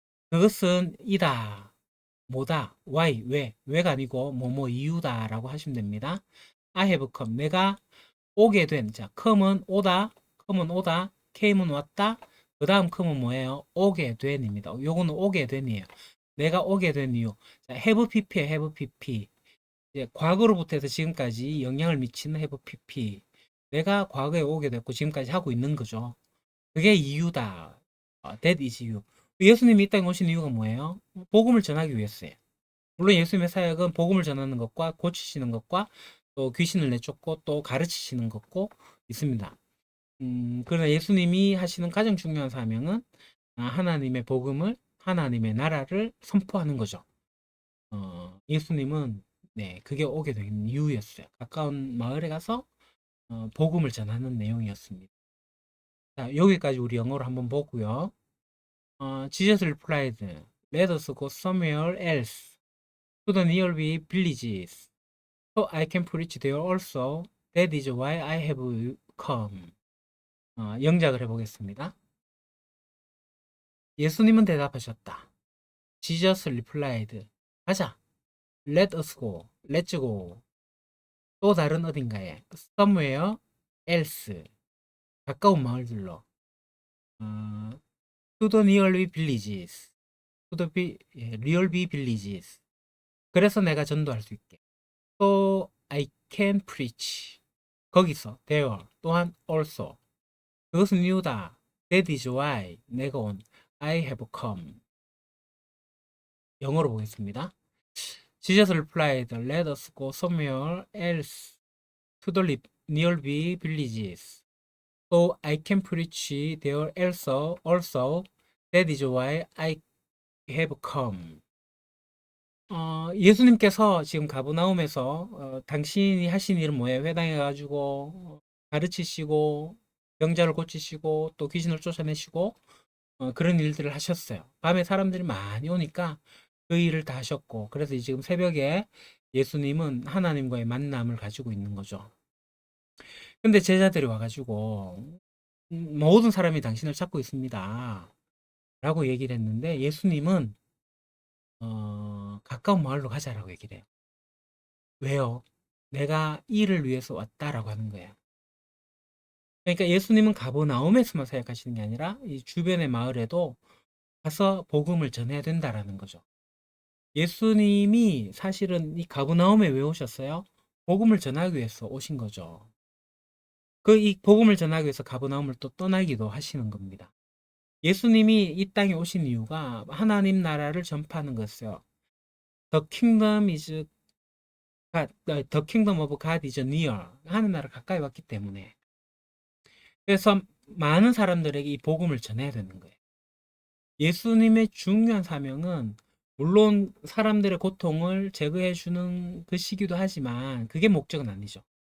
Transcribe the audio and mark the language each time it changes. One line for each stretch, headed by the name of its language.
Korean: 그것은 이다. 뭐다. Why. 왜. 왜가 아니고 뭐뭐 이유다라고 하시면 됩니다.
English: I have come.
Korean: 내가 오게 된. 자, come은 오다. come은 오다. came은 왔다. 그 다음 come은 뭐예요? 오게 된입니다. 요거는 오게 된이에요. 내가 오게 된 이유. 자, have pp에 have pp. 이제 과거로부터 해서 지금까지 영향을 미치는 have pp. 내가 과거에 오게 됐고 지금까지 하고 있는 거죠. 그게 이유다.
English: That is you.
Korean: 예수님이 이 땅에 오신 이유가 뭐예요? 복음을 전하기 위해서예요. 물론 예수님의 사역은 복음을 전하는 것과 고치시는 것과 또 귀신을 내쫓고 또 가르치시는 것고 있습니다. 그러나 예수님이 하시는 가장 중요한 사명은 하나님의 복음을, 하나님의 나라를 선포하는 거죠. 예수님은 네, 그게 오게 된 이유였어요. 가까운 마을에 가서 복음을 전하는 내용이었습니다. 자, 여기까지 우리 영어로 한번 보고요.
English: Jesus replied, Let us go somewhere else to the nearby villages, so I can preach there also. That is why I have come.
Korean: 영작을 해보겠습니다. 예수님은 대답하셨다.
English: Jesus replied,
Korean: 가자.
English: Let us go. Let's go.
Korean: 또 다른 어딘가에.
English: Somewhere else.
Korean: 가까운 마을들로.
English: 어, to the nearby villages. To the nearby villages.
Korean: 그래서 내가 전도할 수 있게.
English: So I can preach.
Korean: 거기서 there 또한 also. 그것은 이유다.
English: That is why
Korean: 내가 온
English: I have come.
Korean: 영어로 보겠습니다.
English: Jesus replied, Let us go somewhere else to the nearby villages. So I can preach there also. Also, that is why I have come.
Korean: 예수님께서 지금 가버나움에서 당신이 하신 일은 뭐예요? 회당에 가지고 가르치시고 병자를 고치시고 또 귀신을 쫓아내시고 그런 일들을 하셨어요. 밤에 사람들이 많이 오니까 그 일을 다 하셨고 그래서 지금 새벽에 예수님은 하나님과의 만남을 가지고 있는 거죠. 근데 제자들이 와가지고 모든 사람이 당신을 찾고 있습니다. 라고 얘기를 했는데 예수님은 가까운 마을로 가자라고 얘기를 해요. 왜요? 내가 이를 위해서 왔다라고 하는 거예요. 그러니까 예수님은 가버나움에서만 사역하시는 게 아니라 이 주변의 마을에도 가서 복음을 전해야 된다라는 거죠. 예수님이 사실은 이 가버나움에 왜 오셨어요? 복음을 전하기 위해서 오신 거죠. 그 이 복음을 전하기 위해서 가버나움을 또 떠나기도 하시는 겁니다. 예수님이 이 땅에 오신 이유가 하나님 나라를 전파하는 것이요.
English: The kingdom is God, the kingdom of God is near.
Korean: 하나님 나라 가까이 왔기 때문에. 그래서 많은 사람들에게 이 복음을 전해야 되는 거예요. 예수님의 중요한 사명은 물론 사람들의 고통을 제거해 주는 것이기도 하지만 그게 목적은 아니죠.